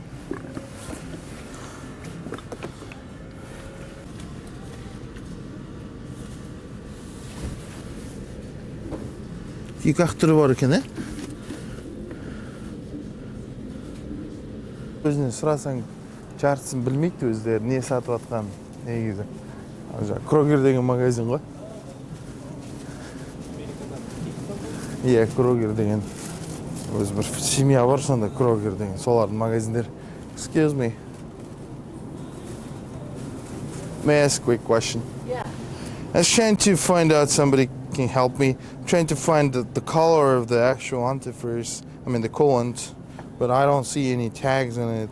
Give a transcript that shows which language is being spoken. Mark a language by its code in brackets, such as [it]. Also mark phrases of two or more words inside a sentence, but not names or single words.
[kk] Екі-ақ түрі бар екен, Өзіне сұрасаң, жартысын білмейді өздері, не сатып атқан негізі. Крогер деген магазин ғой. Иә, Крогер деген. Өзі бір семья бар сонда, Крогер деген. Солардың магазиндер. [en] Excuse me. May I ask a quick question? Yeah. I was trying to find out, somebody can help me. I'm trying to find the color of the actual antifreeze, the coolant, but I don't see any tags on it.